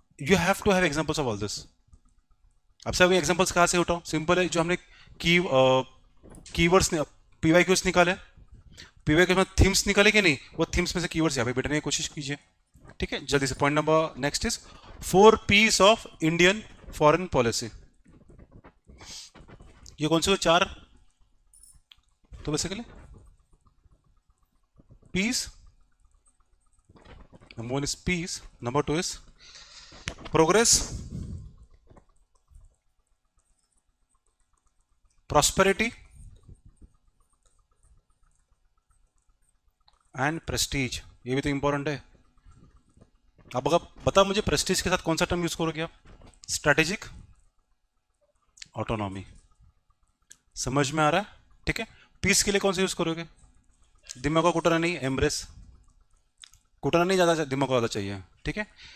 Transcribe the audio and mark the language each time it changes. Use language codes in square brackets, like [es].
[en] You have to have examples of all this. [hi] अब सब examples कहाँ से उठाओ, सिंपल है, जो हमने कीवर्ड्स ने PYQs निकाले, PYQs में थीम्स निकाले कि नहीं, वो थीम्स में से कीवर्ड्स यहाँ पे बैठने की कोशिश कीजिए, ठीक है। जल्दी से point number next is 4 P's of Indian foreign policy. ये कौन से 4, [en] तो basically P's, number 1 is peace, number 2 is progress, prosperity and prestige. [hi] ये भी तो इंपॉर्टेंट है। अब अगर बता मुझे प्रेस्टीज के साथ कौन सा टर्म यूज करोगे आप, स्ट्रैटेजिक, ऑटोनॉमी। समझ में आ रहा है, ठीक है। पीस के लिए कौन सा यूज करोगे, दिमाग को कुटना नहीं, एम्ब्रेस, कुटना नहीं ज्यादा, दिमाग को ज्यादा चाहिए, ठीक है।